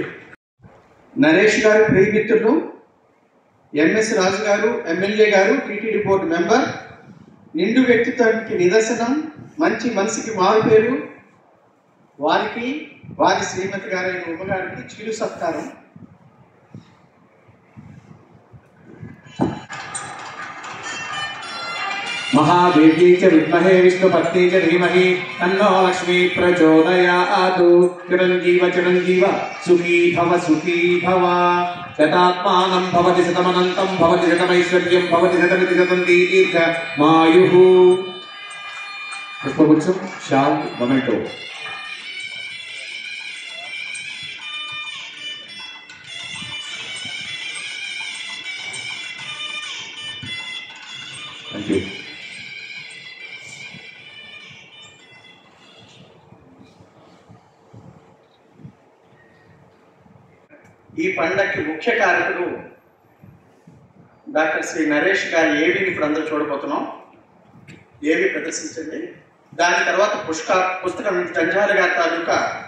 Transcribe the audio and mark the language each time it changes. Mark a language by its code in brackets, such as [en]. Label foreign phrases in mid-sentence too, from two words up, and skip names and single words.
[te] నరేష్ గారు ప్రియమిత్రులు, ఎంఎస్ రాజు గారు ఎమ్మెల్యే గారు, టీటీడీ బోర్డు మెంబర్, నిండు వ్యక్తిత్వానికి నిదర్శనం, మంచి మనసుకి మారు పేరు. వారికి వారి శ్రీమతి గారైన ఉమ్మగారికి చిరు సత్కారం. [sa] महादेव्यै च विद्महे विष्णुपत्न्यै च धीमहि तन्नो लक्ष्मी प्रचोदयात्। चिरञ्जीव चिरञ्जीव सुखी भव शतात्मानं भवति शतमनन्तं भवति शतमैश्वर्यं भवति शतमिति शतं दीर्घमायुः। [te] పుష్పగుచ్ఛం శాల్ మొమెంటో। [en] thank you. [te] ఈ పండగకి ముఖ్య కారకుడు డాక్టర్ శ్రీ నరేష్ గారి ఏవిని ఇప్పుడు అందరూ చూడబోతున్నాం. ఏవి ప్రదర్శించండి. దాని తర్వాత పుస్తకం జంజాల గారి తాలూకా